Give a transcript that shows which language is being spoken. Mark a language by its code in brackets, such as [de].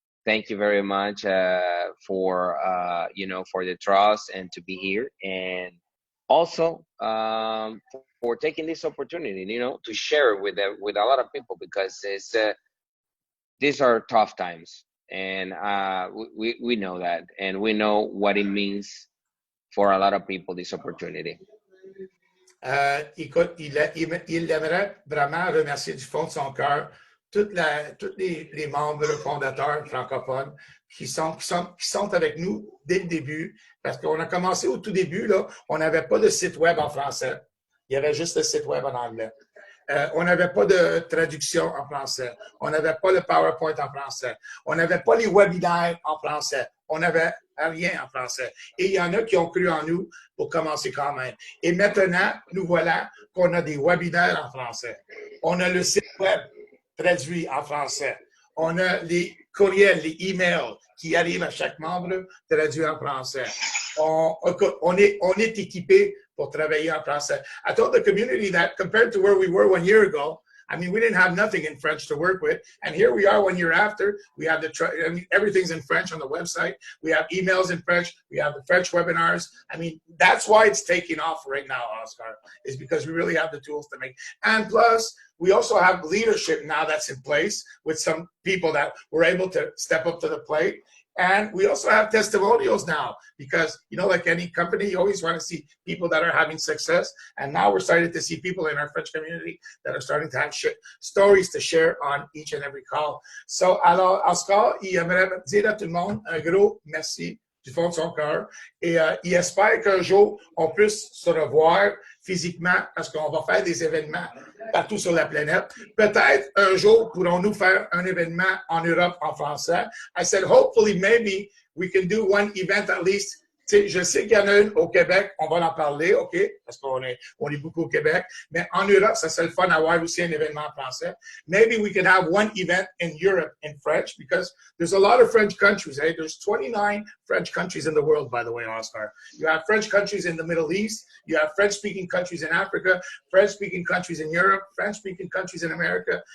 [en] Thank you very much for the trust and to be here, and also for taking this opportunity, to share with a lot of people, because these are tough times, and we know that, and we know what it means for a lot of people, this opportunity. [fr] Écoute, il aimerait vraiment remercier du fond de son cœur tous les membres fondateurs francophones qui sont avec nous dès le début, parce qu'on a commencé au tout début, là, on n'avait pas de site web en français. Il y avait juste le site web en anglais. On n'avait pas de traduction en français. On n'avait pas le PowerPoint en français. On n'avait pas les webinaires en français. On n'avait rien en français. Et il y en a qui ont cru en nous pour commencer quand même. Et maintenant, nous voilà qu'on a des webinaires en français. On a le site web traduit en français. On a les courriels, les emails qui arrivent à chaque membre traduits en français. On est équipé pour travailler en français. [en] I told the community that compared to where we were 1 year ago, I mean, we didn't have nothing in French to work with. And here we are 1 year after. We have everything's in French on the website. We have emails in French. We have the French webinars. I mean, that's why it's taking off right now, Oscar, is because we really have the tools to make. And plus, we also have leadership now that's in place with some people that were able to step up to the plate. And we also have testimonials now because, like any company, you always want to see people that are having success. And now we're starting to see people in our French community that are starting to have stories to share on each and every call. [fr] So, alors, Oscar, il aimerait dire à tout le monde un gros merci du fond de son cœur. Et il espère qu'un jour, on puisse se revoir physiquement parce qu'on va faire des événements partout sur la planète. Peut-être un jour pourrons-nous faire un événement en Europe en français. [en] I said, hopefully, maybe we can do one event at least. [fr] Je sais qu'il y en a une au Québec, on va en parler, OK, parce qu'on est beaucoup au Québec, mais en Europe, ça serait le fun d'avoir aussi un événement en français. [en] Maybe we can have one event in Europe in French, because there's a lot of French countries. Hey? There's 29 French countries in the world, by the way, Oscar. You have French countries in the Middle East, you have French-speaking countries in Africa, French-speaking countries in Europe, French-speaking countries in America.